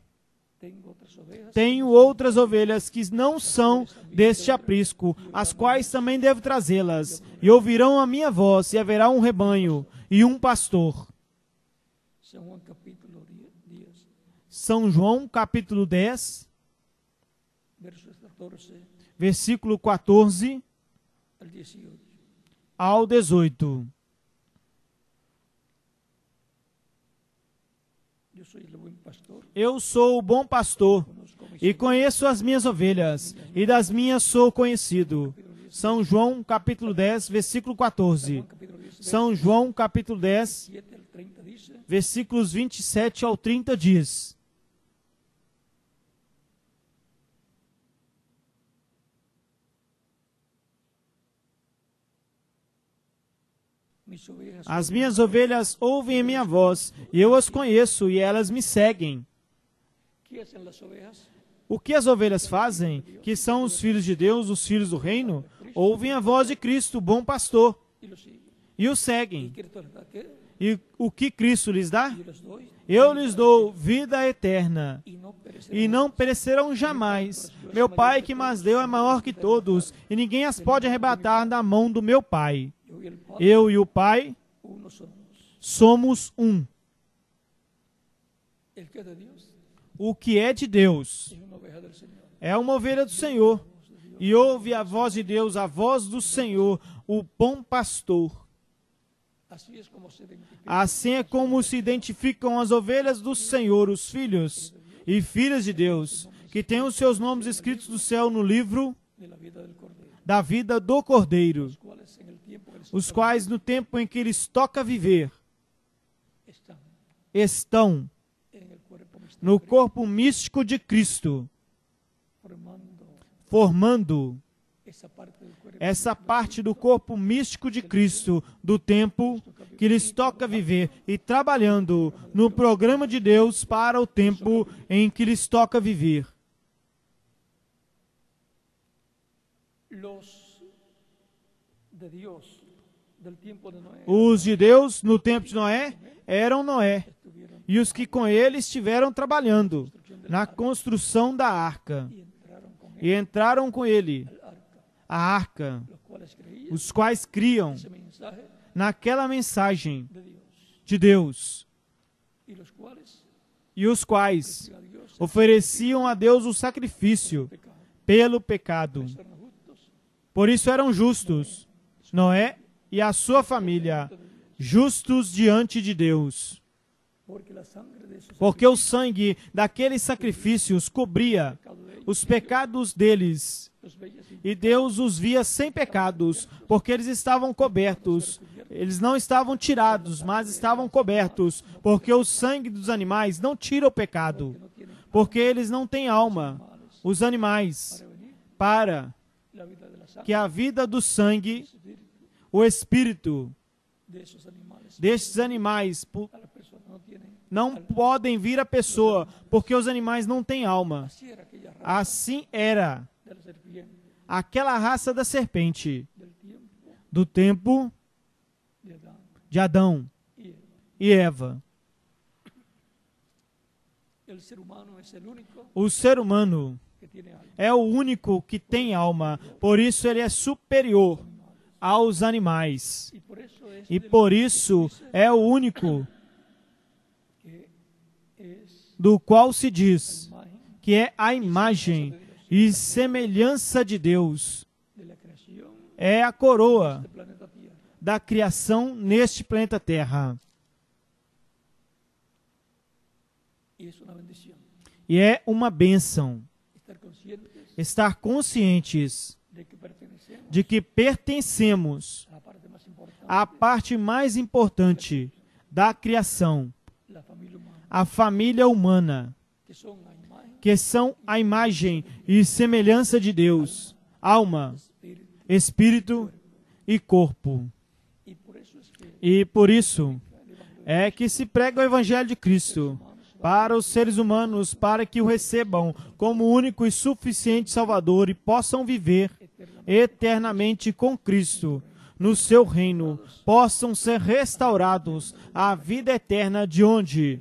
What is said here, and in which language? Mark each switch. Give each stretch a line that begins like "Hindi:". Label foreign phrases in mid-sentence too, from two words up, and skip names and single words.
Portuguese: Também tenho outras ovelhas que não são deste aprisco, as quais também devo trazê-las, e ouvirão a minha voz, e haverá um rebanho e um pastor.
Spanish: San Juan capítulo 10,
Portuguese: São João capítulo 10,
Spanish: versos 14
Portuguese: versículo 14
Spanish: al 18.
Portuguese: ao 18.
Spanish: Yo soy el buen pastor,
Portuguese: Eu sou o bom pastor,
Spanish: conozco mis
Portuguese: e conheço as minhas ovelhas, e das minhas sou conhecido. São João capítulo 10, versículo 14.
Spanish: Juan capítulo 10,
Portuguese: São João capítulo 10,
Spanish: 7 al 30 dice,
Portuguese: versículos 27 ao 30 diz:
Spanish: mis ovejas
Portuguese: As minhas ovelhas ouvem a minha voz, e eu as conheço, e elas me seguem.
Spanish: ¿qué hacen las ovejas?
Portuguese: O que as ovelhas fazem, que são os filhos de Deus, os filhos do reino, ouvem a voz de Cristo, o bom pastor,
Spanish: Y lo siguen.
Portuguese: e o seguem.
Spanish: Cristo les da qué?
Portuguese: E o que Cristo lhes dá?
Spanish: Yo les doy
Portuguese: Eu lhes dou vida eterna,
Spanish: y no perecerán.
Portuguese: e não perecerão jamais. Meu Pai que mas deu é maior que todos, e ninguém as pode arrebatar da mão do meu Pai.
Spanish: Yo y el Padre,
Portuguese: Eu e o Pai
Spanish: uno somos.
Portuguese: somos um.
Spanish: El que es de Dios
Portuguese: O que é de Deus
Spanish: es una oveja del Señor.
Portuguese: é uma ovelha do Senhor, e ouve a voz de Deus, a voz do Senhor, o bom pastor.
Spanish: Así es como se identifica
Portuguese: Assim é como se identificam as ovelhas do Senhor, os filhos e filhas de Deus, que têm os seus nomes escritos do céu no livro
Spanish: de la vida del Cordero,
Portuguese: da vida do Cordeiro,
Spanish: cuales en el tiempo que les
Portuguese: os quais, no tempo em que lhes toca viver,
Spanish: están
Portuguese: estão
Spanish: en el cuerpo místico,
Portuguese: no corpo místico de Cristo, formando
Spanish: esa
Portuguese: essa parte
Spanish: parte del cuerpo
Portuguese: do corpo místico de Cristo, do tempo que lhes toca viver, e trabalhando no programa de Deus para o tempo em que lhes toca viver.
Spanish: los de Dios del tiempo de Noé
Portuguese: Os de Deus, no tempo de Noé, eram Noé,
Spanish: estuvieron
Portuguese: e os que com ele estiveram trabalhando na construção da arca,
Spanish: y entraron con él
Portuguese: e entraram com ele
Spanish: al arca,
Portuguese: a arca,
Spanish: los cuales creían
Portuguese: os quais criam
Spanish: ese mensaje
Portuguese: naquela mensagem
Spanish: de Dios
Portuguese: de Deus,
Spanish: y los cuales
Portuguese: e os quais
Spanish: a Dios
Portuguese: ofereciam a Deus o sacrifício
Spanish: pecado.
Portuguese: pelo pecado.
Spanish: Eran justos
Portuguese: Por isso eram justos, Noé e a sua família, justos diante de Deus,
Spanish: porque la sangre de esos
Portuguese: porque o sangue daqueles sacrifícios cobria
Spanish: pecados de ellos
Portuguese: os pecados deles,
Spanish: los veía sin
Portuguese: e Deus os via sem pecados, porque eles estavam cobertos. Eles não estavam tirados, mas estavam cobertos, porque o sangue dos animais não tira o pecado,
Spanish: no tienen
Portuguese: porque eles não têm alma, os animais,
Spanish: para venir
Portuguese: para
Spanish: la vida de la sangre
Portuguese: que a vida do sangue,
Spanish: espíritu
Portuguese: o espírito
Spanish: de esos animales
Portuguese: destes animais
Spanish: a las personas no tienen.
Portuguese: não podem vir à pessoa, porque os animais não têm alma.
Spanish: Así era aquella raza
Portuguese: Assim era
Spanish: de la serpiente
Portuguese: aquela raça da serpente,
Spanish: del tiempo
Portuguese: do tempo
Spanish: de Adán
Portuguese: de Adão
Spanish: y Eva.
Portuguese: e Eva.
Spanish: El ser humano es el único
Portuguese: O ser humano
Spanish: que tiene alma.
Portuguese: é o único que tem alma, por isso ele é superior aos animais.
Spanish: Y por eso es
Portuguese: E
Spanish: de
Portuguese: por isso é o único
Spanish: que es
Portuguese: do qual se diz
Spanish: imagen
Portuguese: que é a imagem e semelhança de Deus.
Spanish: de la creación
Portuguese: É a coroa
Spanish: del planeta Tierra.
Portuguese: da criação neste planeta Terra.
Spanish: Y es una bendición.
Portuguese: E é uma bênção
Spanish: estar conscientes
Portuguese: estar conscientes
Spanish: de que pertenecemos
Portuguese: de que pertencemos
Spanish: a la parte más importante,
Portuguese: à parte mais importante da criação,
Spanish: la familia humana,
Portuguese: a família humana,
Spanish: que son a imagen,
Portuguese: que são a imagem e semelhança de Deus, alma,
Spanish: espíritu.
Portuguese: espírito e corpo.
Spanish: Y por eso es que
Portuguese: E por isso
Spanish: el Evangelio
Portuguese: é que se prega o Evangelho de Cristo para os seres humanos, para que o recebam como único e suficiente Salvador e possam viver eternamente com Cristo no seu reino, possam ser restaurados à vida eterna de onde